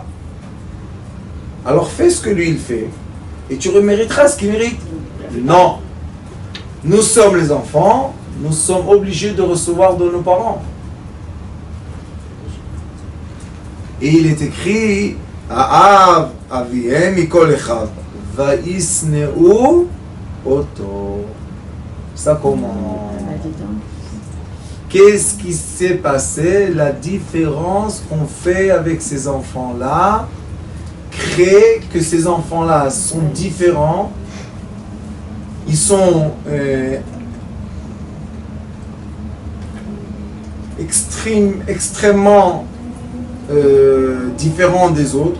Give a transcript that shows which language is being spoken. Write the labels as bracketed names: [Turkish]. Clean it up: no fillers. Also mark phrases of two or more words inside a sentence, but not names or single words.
[French] Alors fais ce que lui il fait. Et tu remériteras ce qu'il mérite. Non. Nous sommes les enfants. Nous sommes obligés de recevoir de nos parents. Et il est écrit [Hebrew] אוהב אביהם מכל אחיו וישנאו אותו. [French] Ça comment? Qu'est-ce qui s'est passé? La différence qu'on fait avec ces enfants-là crée que ces enfants-là sont différents. Ils sont extrêmement différents des autres.